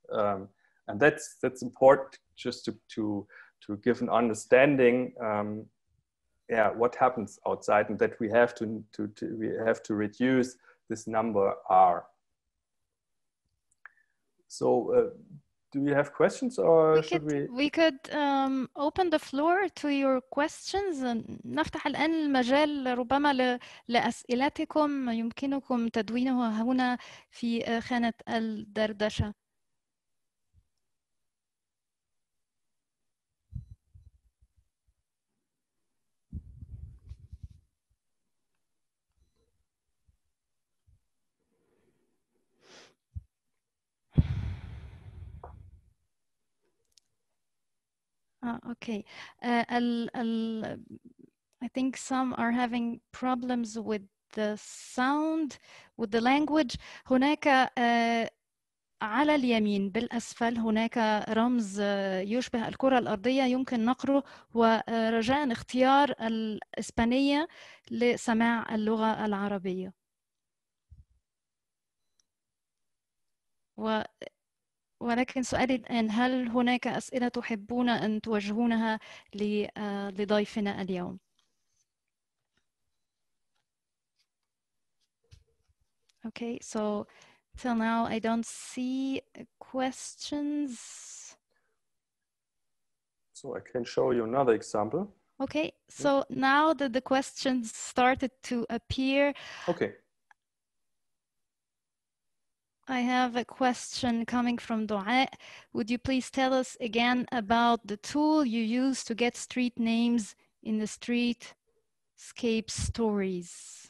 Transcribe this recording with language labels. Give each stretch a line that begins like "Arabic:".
English: And that's important just to give an understanding, what happens outside, and that we have to reduce this number R. So do you have questions, or we could open the floor to your questions.
Arabic: نفتح الآن المجال ربما لأسئلتكم يمكنكم تدوينها هنا في خانة الدردشة.
English: Okay. I think some are having problems with the sound, with the language.
Arabic: هناك على اليمين بالأسفل هناك رمز يشبه الكرة الأرضية يمكن نقره، ورجاء اختيار الإسبانية لسماع اللغة العربية. ولكن سؤالي الآن، هل هناك أسئلة تحبون أن توجهونها لضيفنا اليوم؟
English: Okay, so till now I don't see questions. So I can show you another example. Okay, so now that the questions started to appear. Okay. I have a question coming from Dua. Would you please tell us again about the tool you use to get street names in the streetscape stories?